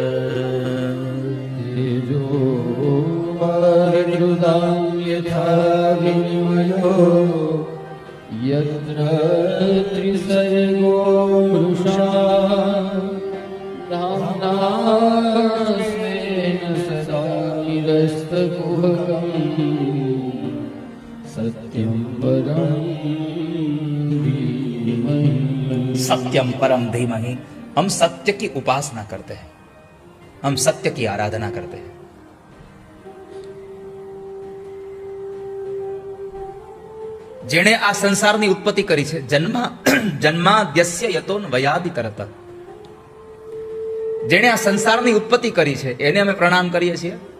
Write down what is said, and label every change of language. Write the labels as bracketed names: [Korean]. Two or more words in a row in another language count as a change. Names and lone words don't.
[Sanskrit] તેજોવાર્યુદાં યથા વિનિમયો યત્ર ત્રિસર્ગો મૃષા ધામ્નાસ્મેન સદા નિરસ્તકુહકં સત્યં પરમ ધીમહિ. सत्यम परम धीमहि. [Hindi] हम सत्य की उपासना करते हैं, हम सत्य की आराधना करते हैं. [Gujarati] જેણે આ સંસારની ઉત્પત્તિ કરી છે, [Sanskrit] જન્માદ્યસ્ય યતોન્વયાદિ તરત, [Gujarati] જેણે આ સંસારની ઉત્પત્તિ કરી છે એને અમે પ્રણામ કરીએ છીએ.